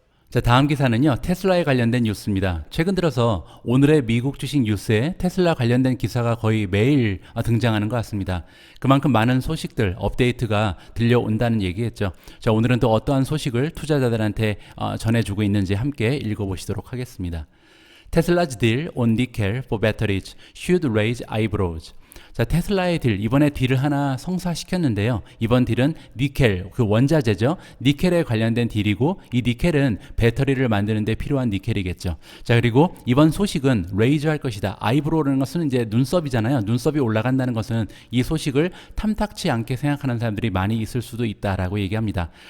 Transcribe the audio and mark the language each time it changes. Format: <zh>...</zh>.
<ko>자, 다음 기사는요, 테슬라에 관련된 뉴스입니다. 최근 들어서 오늘의 미국 주식 뉴스에 테슬라 관련된 기사가 거의 매일 등장하는 것 같습니다. 그만큼 많은 소식들, 업데이트가 들려온다는 얘기겠죠. 자, 오늘은 또 어떠한 소식을 투자자들한테 전해주고 있는지 함께 읽어보시도록 하겠습니다.</ko> <en>Tesla's deal on nickel for batteries should raise eyebrows.</en> <ko>자, 테슬라의 딜, 이번에 딜을 하나 성사시켰는데요. 이번 딜은 니켈, 그 원자재죠. 니켈에 관련된 딜이고, 이 니켈은 배터리를 만드는 데 필요한 니켈이겠죠. 자, 그리고 이번 소식은 레이즈 할 것이다. 아이브로우라는 것은 이제 눈썹이잖아요. 눈썹이 올라간다는 것은 이 소식을 탐탁치 않게 생각하는 사람들이 많이 있을 수도 있다라고 얘기합니다.</ko>